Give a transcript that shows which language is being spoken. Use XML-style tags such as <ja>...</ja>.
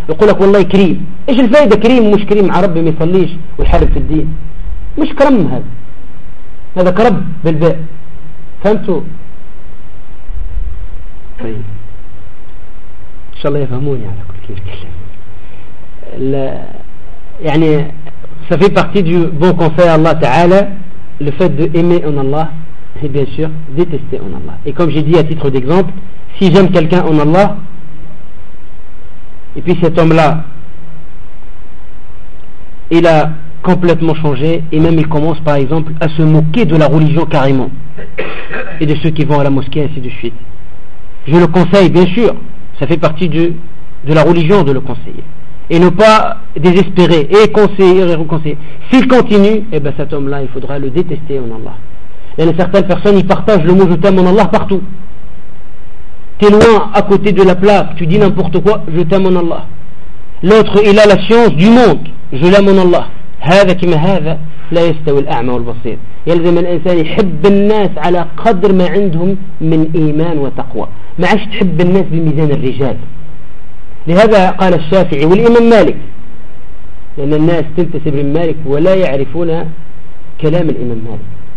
<ar>يقولك والله كريم، إيش الفائدة كريم مش كريم مع ربي ما يصليش ويحارب في الدين؟ مش كرم هذا، هذا كرب بالباء. فهمتوا؟ طيب إن شاء الله يفهموني على كل كلمة. لا يعني</ar> <fr>ça fait partie du bon conseil Allah Ta'ala, le fait d'aimer en Allah et bien sûr détester en Allah. Et comme j'ai dit à titre d'exemple, si j'aime quelqu'un en Allah et puis cet homme là il a complètement changé et même il commence par exemple à se moquer de la religion carrément et de ceux qui vont à la mosquée ainsi de suite, je le conseille bien sûr, ça fait partie de la religion de le conseiller et ne pas désespérer et conseiller et reconseiller. S'il continue, eh ben cet homme-là, il faudra le détester en Allah. Il y a certaines personnes, ils partagent le mot je t'aime en Allah partout. T'es loin, à côté de la plaque, tu dis n'importe quoi, je t'aime en Allah. L'autre, il a la science du monde, je l'aime en Allah.</fr> <ar>هذا كما هذا لا يستوي الأعمى والبصير. يلزم الإنسان يحب الناس على قدر ما عندهم من إيمان وتقوى. ما عادش تحب الناس بميزان الرجال. لهذا قال الشافعي والإمام مالك، لأن الناس تنتسب للمالك ولا يعرفون كلام الإمام مالك.</ar>